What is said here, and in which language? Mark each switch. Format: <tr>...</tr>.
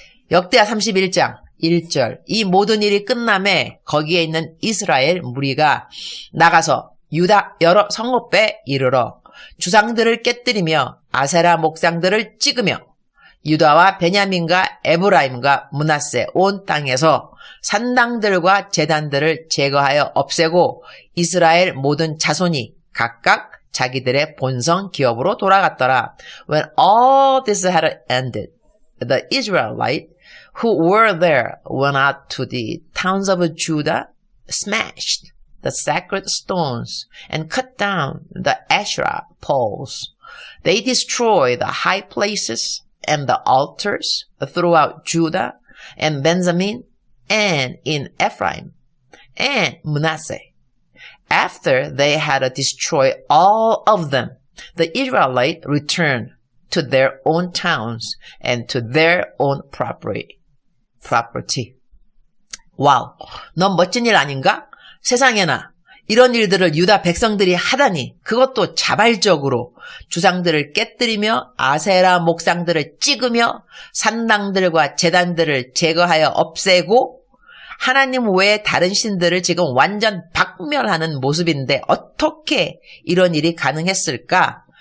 <ko>역대하 31장 1절 이 모든 일이 끝남에 거기에 있는 이스라엘 무리가 나가서 유다 여러 성읍에 이르러 주상들을 깨뜨리며 아세라 목상들을 찍으며 유다와 베냐민과 에브라임과 므낫세 온 땅에서 산당들과 제단들을 제거하여 없애고 이스라엘 모든 자손이 각각 자기들의 본성 기업으로 돌아갔더라.</ko> <en>When all this had ended, the Israelites who were there went out to the towns of Judah, smashed the sacred stones, and cut down the Asherah poles. They destroyed the high places and the altars throughout Judah and Benjamin and in Ephraim and Manasseh. After they had destroyed all of them, the Israelites returned to their own towns and to their own property.</en> <ko>와우, 너무 멋진 일 아닌가? 세상에나 이런 일들을 유다 백성들이 하다니 그것도 자발적으로 주상들을 깨뜨리며 아세라 목상들을 찍으며 산당들과 제단들을 제거하여 없애고 하나님 외에 다른 신들을 지금 완전 박멸하는 모습인데 어떻게 이런 일이 가능했을까?</ko>